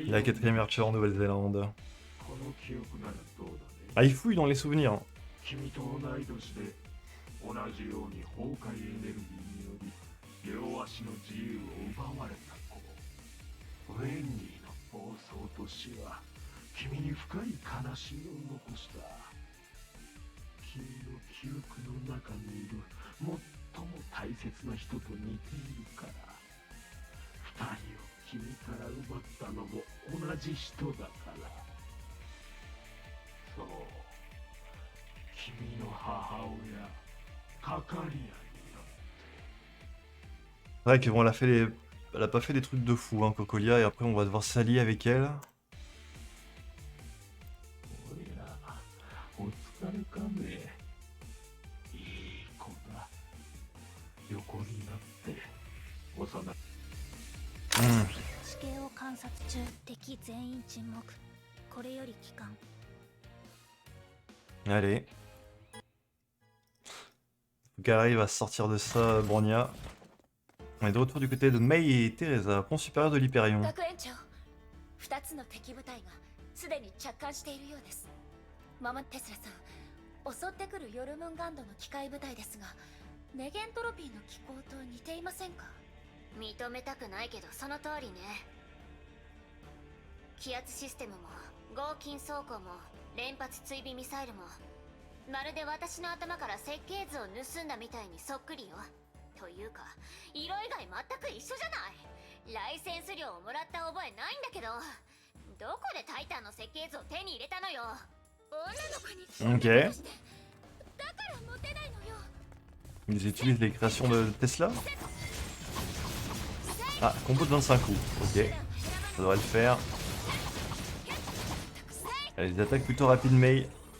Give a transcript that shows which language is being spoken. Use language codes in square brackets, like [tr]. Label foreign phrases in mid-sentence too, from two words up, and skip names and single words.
[fr] La quatrième archer en Nouvelle-Zélande. [ja] この記憶ならどうだね。 [fr] Ah, il fouille dans les souvenirs. Hein. [ja] 君と同い年で同じように崩壊エネルギーにより両足の自由を奪われた子。ウェンディの暴走と死は君に深い悲しみを残した。君の記憶の中にいる最も大切な人と似ているから。二人を君から奪ったのも同じ人だから。そう。君の母親、カカリアによって。 [fr] C'est vrai que bon, elle a pas fait des trucs de fou, hein, Cocolia, et après on va devoir s'allier avec elle. [ja] おや、お疲れかね。いい子だ。横になって、幼い。 Hmm. 地形を観察中敵全員沈黙これより帰還 [fr] Allez. Faut qu'elle arrive à sortir de ça, Bronya. On est de retour du côté de Mei et Teresa, pont supérieur de l'Hyperion. [ja] 学園長2つの敵部隊がすでに着艦しているようです。ママテスラさん、襲ってくるヨルムンガンドの機械部隊ですがネゲントロピーの機構と似ていませんか？認めたくないけどその通りね。気圧システムも合金装甲も連発追尾ミサイルもまるで私の頭から設計図を盗んだみたいにそっくりよ。というか色以外全く一緒じゃない。ライセンス料をもらった覚えないんだけど、どこでタイタンの設計図を手に入れたのよ。女の子に Ok. だからモテないのよ。 [fr] Ils utilisent les créations de Tesla. Ah, combo de 25 coups. Ok. Ça devrait le faire. Elle des attaques plutôt rapides, Mei.